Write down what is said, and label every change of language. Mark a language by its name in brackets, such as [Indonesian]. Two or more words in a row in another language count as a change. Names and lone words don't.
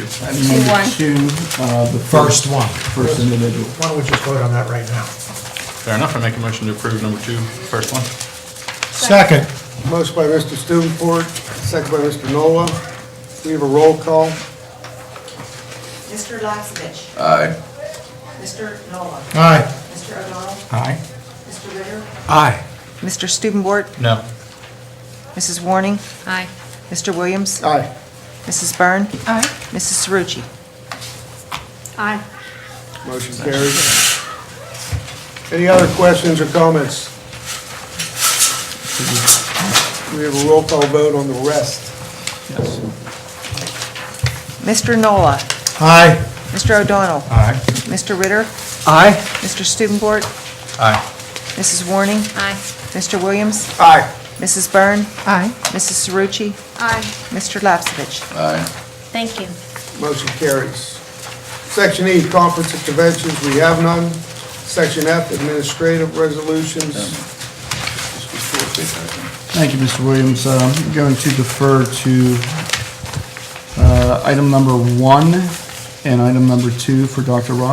[English] 2-1. The first one. First individual. Why don't we just vote on that right now? Fair enough. I make a motion to approve number 2, first one. Second. Motion by Mr. Stubenfort, second by Mr. Nola. We have a roll call. Mr. Lapsevich. Aye. Mr. Nola. Aye. Mr. O'Donnell. Aye. Mr. Ritter. Aye. Mr. Stubenbort. No. Mrs. Warning. Aye. Mr. Williams. Aye. Mrs. Byrne. Aye. Mrs. Cerrucci. Aye. Motion carried. Any other questions or comments? We have a roll call vote on the rest. Yes. Mr. Nola. Aye. Mr. O'Donnell. Aye. Mr. Ritter. Aye. Mr. Stubenbort. Aye. Mrs. Warning. Aye. Mr. Williams. Aye. Mrs. Byrne. Aye. Mrs. Cerrucci. Aye. Mr. Lapsevich. Aye. Thank you. Motion carries. Section E, conference and conventions, we have none. Section F, administrative resolutions. Thank you, Mr. Williams. I'm going to defer to item number 1 and item number 2 for Dr.